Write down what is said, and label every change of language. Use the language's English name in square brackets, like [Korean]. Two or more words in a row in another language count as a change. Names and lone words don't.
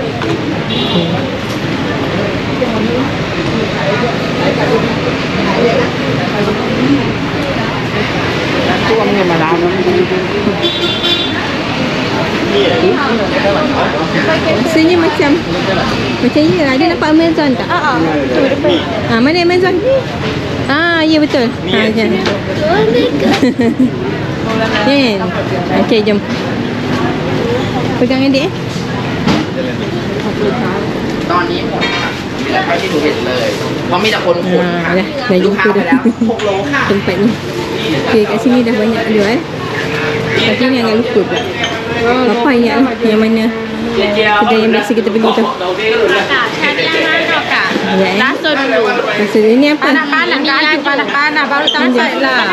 [Malay] Rasanya macam ya, ada nampak Amazon tak? Mana Amazon? Ya betul. Jangan. Kan? Okey, jom. Pegang adik [Thai] ตอนนี้หมดค่ะมีแต่ไปที่หนูเห็นเลยเพราะมีแต่คนขนค่ะ [Malay] dah [Thai] ลูกค้า [Malay] jumpa [Thai] ไป [Malay] dah [Thai] แล้ว6 โลค่ะ [Malay] tempat ni. Okey, kat sini dah banyak jual. Tapi ni agak lupa pula. Apa ingat lah yang mana kedai yang biasa kita beli tu. Cari yang mana kak? Rasa dulu. Rasa dulu. Ini apa? Panas baru sampai lah.